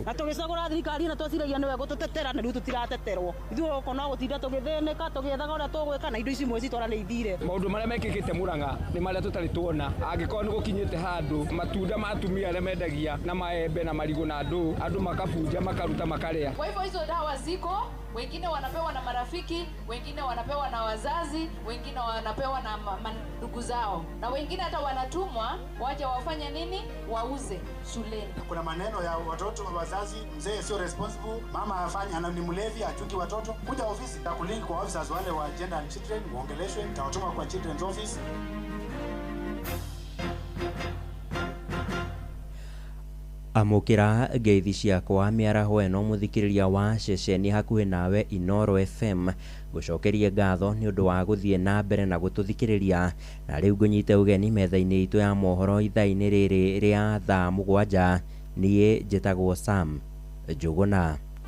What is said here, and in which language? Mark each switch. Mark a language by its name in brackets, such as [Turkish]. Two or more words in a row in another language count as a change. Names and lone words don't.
[Kikuyu] atugicagura thirikari na twaciragia niwe gututetera na riu tutirateterwo ithuĩ uko no gutinda tugithĩnĩka tũgĩethaga ũrĩa tũgwĩka na indo ici imwe citwara nĩ ithire. Maũndũ marĩa mekĩkĩte Murang'a nĩ marĩa tũtarĩ tuona angĩkorwo nĩ gũkinyĩte handũ matunda ma atumia arĩa mendagia na maembe na marigũ na andũ makabunja makaruta makarĩa. [Swahili] Kwa hivyo hizo dawa ziko, wengine wanapewa na marafiki, wengine wanapewa na wazazi, wengine wanapewa na ndugu zao, na wengine hata wanatumwa waje wafanye nini, wauze shuleni. Kuna maneno ya watoto wazazi, mzee sio responsible, mama afanya ni mlevi achuki watoto. Kuja ofisi na kulink kwa officers wale wa [English] gender and children, [Swahili] muongeleshwe, tawatuma kwa [English] children's office. [Kikuyu] Amukira ngeithi ciakwa mĩaraho ĩno mũthikĩrĩria wa ceceni hakuhĩ nawe Inoro FM gucokeria ngatho nĩ ũndũ wa gũthiĩ na mbere na gũtũthikĩrĩria na rĩu ngũnyite ũgeni metha-inĩ itũ ya mohoro ithaa-inĩ rĩrĩ rĩa thaa 7 niĩ njĩtagwo Sam Njuguna.